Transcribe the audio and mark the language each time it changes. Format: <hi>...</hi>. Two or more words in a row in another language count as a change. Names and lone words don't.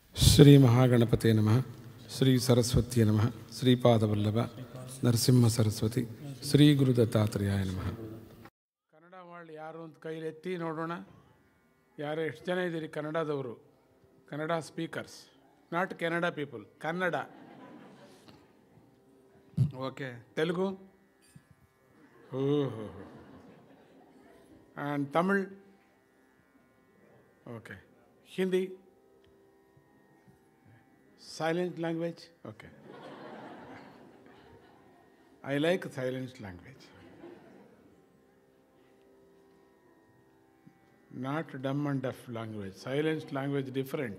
<sa>श्री महागणपते नमः, श्री सरस्वती नमः, श्रीपादवल्लभ नरसिंह सरस्वती, श्री गुरु दत्तात्रेयाय नमः.</sa> <kn>ಕನ್ನಡ వాళ్ళు ಯಾರು ಅಂತ ಕೈಲಿ ಎತ್ತಿ ನೋಡೋಣ. ಯಾರು ಎಷ್ಟು ಜನ ಇದ್ದೀರಿ ಕನ್ನಡದವರು?</kn> <en>Kannada speakers, not Canada people, Kannada. Okay. Telugu? Oho. And Tamil? Okay. Hindi? Silent language? Okay. I like silent language. Not dumb and deaf language. Silent language different.</en>